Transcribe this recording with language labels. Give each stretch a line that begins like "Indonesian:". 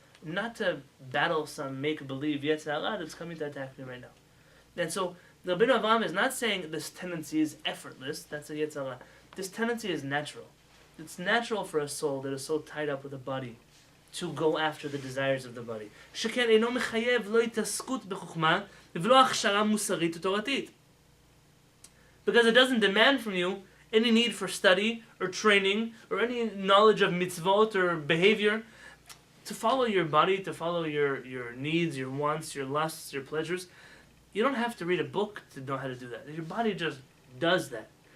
English: Not to battle some make-believe Yetzer Hara that's coming to attack me right now. And so, the Rabbi Yonatan is not saying this tendency is effortless, that's a Yetzer Hara. This tendency is natural. It's natural for a soul that is so tied up with a body to go after the desires of the body.
Hebrew: שכן אינו מחייב לא התעסקות בחוכמה ולא הכשרה מוסרית ותורתית.
English: Because it doesn't demand from you any need for study or training or any knowledge of mitzvot or behavior to follow your body, to follow your needs, your wants, your lusts, your pleasures. You don't have to read a book to know how to do that. Your body just does that.